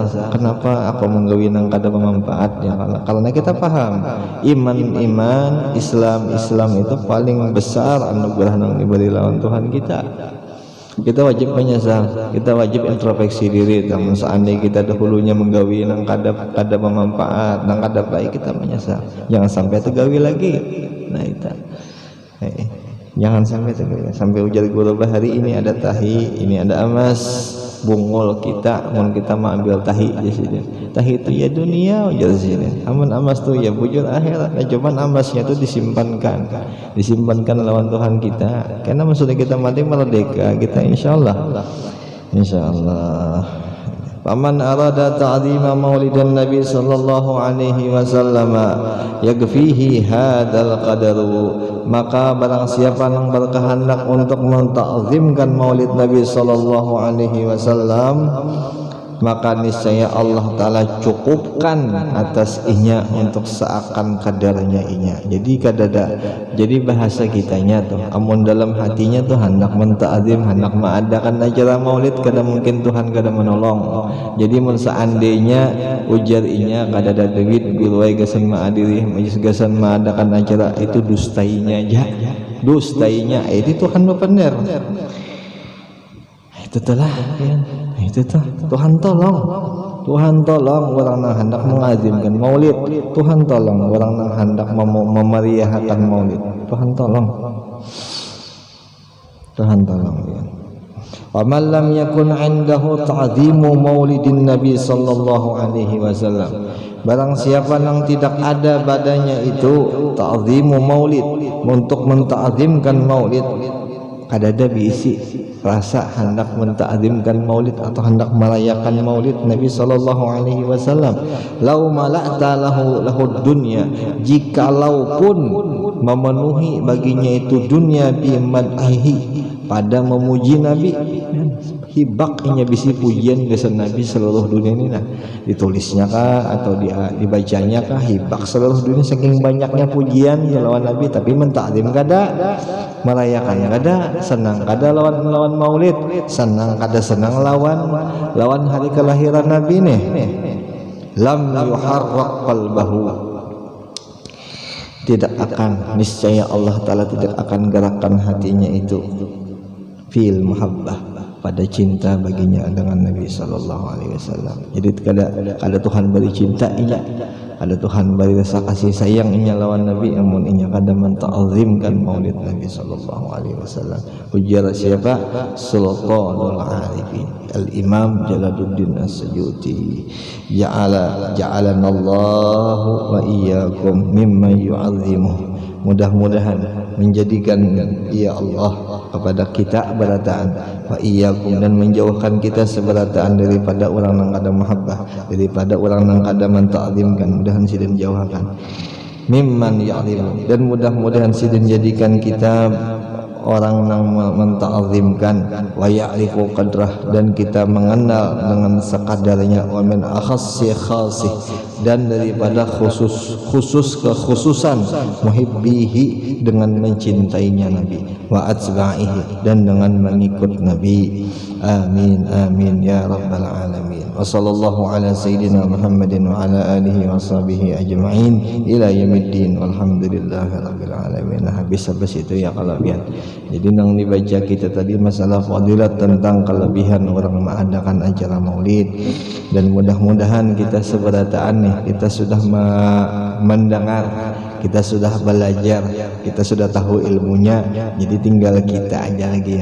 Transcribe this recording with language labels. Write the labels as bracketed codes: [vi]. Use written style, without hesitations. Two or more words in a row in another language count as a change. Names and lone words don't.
[bjn] Kenapa aku menggawi yang kada bermanfaat [ar] يا الله? [bjn] Karena kita paham iman Islam itu paling besar anugerah yang diberi lawan Tuhan kita. [id] Kita wajib menyesal, kita wajib introspeksi diri. [bjn] Namun seandainya kita dahulunya menggawi nang kada bermanfaat, nang kada baik, kita menyesal. Jangan sampai tergawi lagi. Nah itu, jangan sampai tergawi. Sampai ujar guru hari ini ada tahi, ini ada emas, bungul kita, mun kita mau ambil tahi di sini. Tahi itu ya dunia ujar sini. Amun emas tuh ya bujur akhirat. Nah, cuman emasnya itu disimpankan lawan Tuhan kita. [id] Karena maksudnya kita mati merdeka, kita insyaallah. [ar] فمن أراد تعظيم مولد النبي صلى الله عليه وسلم يكفيه هذا القدر. [bjn] Maka barang siapa yang berkehendak untuk mentakzimkan maulid Nabi [ar] صلى الله عليه وسلم, [bjn] maka niscaya Allah Ta'ala cukupkan atas inya untuk seakan kadarnya inya. Jadi kadada, jadi bahasa kitanya tuh amun dalam hatinya tuh hendak menta'zim, hendak mengadakan acara maulid, kada mungkin Tuhan kada menolong. Jadi mun seandainya ujar inya kadada duit guru wae gasan maadiri gasan mengadakan acara, itu dustainya aja, dustainya itu Tuhan bener. Itu telah ya. Itu tuh Tuhan tolong orang yang hendak mengazimkan maulid, Tuhan tolong orang yang hendak memeriahkan maulid, Tuhan tolong ya. [ar] ومن لم يكن عنده تعظيم مولد النبي صلى الله عليه وسلم, [bjn] barang siapa yang tidak ada badannya itu ta'zimu maulid, untuk menta'zimkan maulid, kadada biisi rasa hendak menta'zimkan maulid atau hendak merayakan maulid Nabi [ar] صلى الله عليه وسلم. لو ملأت له الدنيا, [bjn] jikalaupun memenuhi baginya itu dunia [ar] بمدحه, [bjn] pada memuji Nabi, hibaknya bisi pujian kesan Nabi seluruh dunia ini nah. Ditulisnya kah atau dibacanya kah hibak seluruh dunia, saking banyaknya pujian lawan Nabi, tapi mentakdim kada, merayakannya kada, senang kada lawan maulid, senang kada senang lawan hari kelahiran Nabi nih. [ar] لم يحرك قلبه, [id] tidak akan, niscaya Allah Ta'ala tidak akan gerakkan hatinya itu [ar] في المحبة, [id] pada cinta baginya dengan Nabi [ar] صلى الله عليه وسلم. [bjn] Jadi kada Tuhan beri cinta inya, ada Tuhan beri rasa kasih sayang inya lawan Nabi, amun inya kada menta'zimkan maulid Nabi [ar] صلى الله عليه وسلم. [bjn] Ujar siapa? [ar] Sultanul Arifin Al-Imam Jalaluddin As-Suyuti, جعلنا الله وإياكم ممن يعظمه. [bjn] Mudah-mudahan menjadikan ya Allah kepada kita berataan [ar] وإياكم, [bjn] dan menjauhkan kita seberataan daripada orang yang kada mahabbah, daripada orang yang kada menta'zimkan. Mudahan sidin jauhkan [ar] ممن يعظم, [bjn] dan mudah-mudahan sidin jadikan kita orang yang menta'zimkan, [ar] ويعرف قدره, [id] dan kita mengenal dengan sekadarnya, [ar] ومن أخص خاصة, [id] dan daripada khusus kekhususan, muhibbihi, dengan mencintainya Nabi, [ar] وأتباعه, [id] dan dengan mengikut Nabi. [ar] آمين آمين يا رب العالمين. وصلى الله على سيدنا محمد وعلى آله وصحبه أجمعين إلى يوم الدين والحمد لله رب العالمين. [bjn] Habis itu ya kelebihan. Jadi nang dibaca kita tadi masalah fadilat tentang kelebihan orang mengadakan acara maulid, dan mudah-mudahan kita seberataan nih, kita sudah mendengar, kita sudah belajar, kita sudah tahu ilmunya, jadi tinggal kita aja lagi ya.